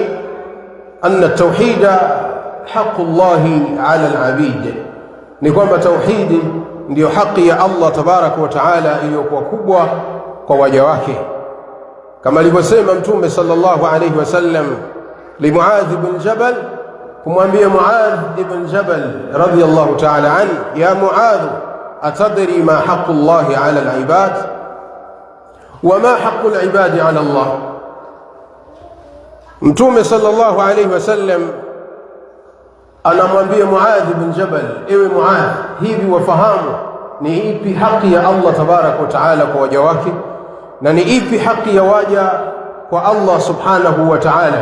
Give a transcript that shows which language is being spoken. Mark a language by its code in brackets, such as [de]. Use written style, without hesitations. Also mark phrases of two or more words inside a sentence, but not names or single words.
[ar] أن التوحيد حق الله على العبيد, [sw] ni kwamba tauhidi ndio haki ya Allah [ar] تبارك وتعالى [sw] iliyokuwa kubwa kwa waja wake, kama alivyosema Mtume [ar] صلى الله عليه وسلم ل [sw] Muadh ibn Jabal, kumwambia Muadh ibn Jabal [ar] رضي الله تعالى عن، يا معاذ, أتدري ما حق الله على العباد وما حق العباد على الله. [sw] Mtume [ar] صلى الله عليه وسلم [sw] anamwambia Muadh ibn Jabal, ewe Muadh, hivi wafahamu ni ipi haki ya Allah [ar] تبارك وتعالى [sw] kwa waja wake na ni ipi haki ya waja kwa Allah [ar] سبحانه وتعالى?